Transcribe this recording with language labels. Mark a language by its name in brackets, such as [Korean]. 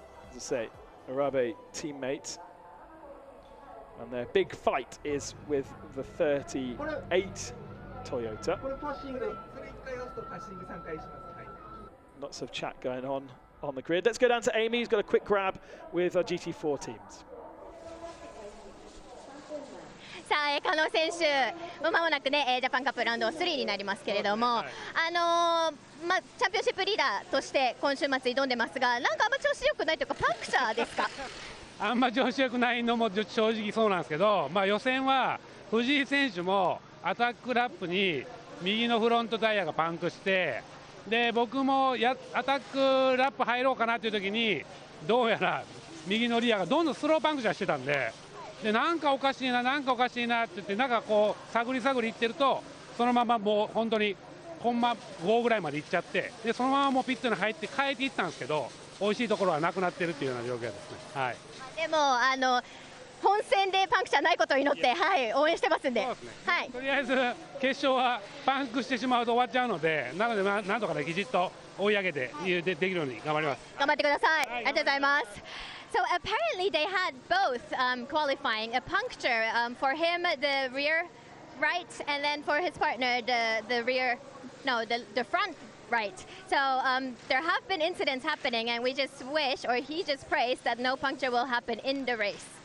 [English] As I say, Arabe teammate. And their big fight is with the 38 Toyota. Lots of chat going on the grid. Let's go down to Amy, who's got a quick grab with our GT4 teams. [Japanese] さあ、加納選手、まもなくね、ジャパンカップラウンド3になりますけれども、チャンピオンシップリーダーとして今週末挑んでますが、なんかあんま調子良くないというか、パンクチャーですか？あんま調子良くないのも正直そうなんですけど、予選は藤井選手もアタックラップに右のフロントタイヤがパンクして、で僕もアタックラップ入ろうかなという時に、どうやら右のリアがどんどんスローパンクチャーしてたんで。でなんかおかしいな、なんかおかしいなって言って、なんかこう探りいってると、そのままもう本当にコンマ5ぐらいまで行っちゃって、でそのままもうピットに入って変えていったんですけど、美味しいところはなくなってるっていうような状況ですね。はい。でも本戦でパンクチャーないことを祈って、はい、応援してますんで。そうですね。はい。とりあえず決勝はパンクしてしまうと終わっちゃうので、なのでなんとかねきちっと追い上げてできるように頑張ります。頑張ってください。ありがとうございます。 [English] So apparently they had both qualifying a puncture for him the rear right and then for his partner the rear the front right. So there have been incidents happening and we just wish, or he just prays, that no puncture will happen in the race.